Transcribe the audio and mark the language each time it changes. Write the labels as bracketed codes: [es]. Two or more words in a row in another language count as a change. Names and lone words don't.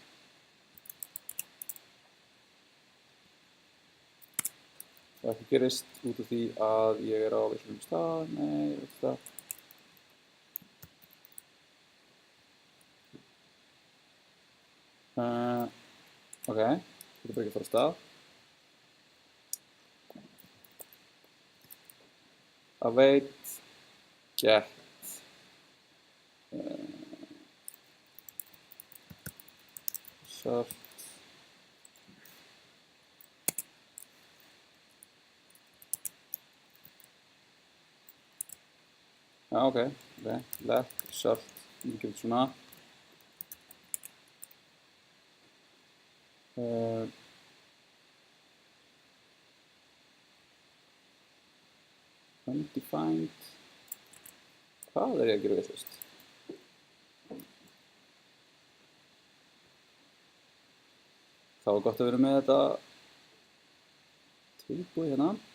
[is] Það ekki gerist út af því að ég á villum stað, nei, það. Ok, þetta bara ekki að fara af stað. [en] Await get result ok, let result, [is] við gerum svona undefined, hvað ég að gera vitlaust? Það var gott að vera með þetta tilbúið hérna.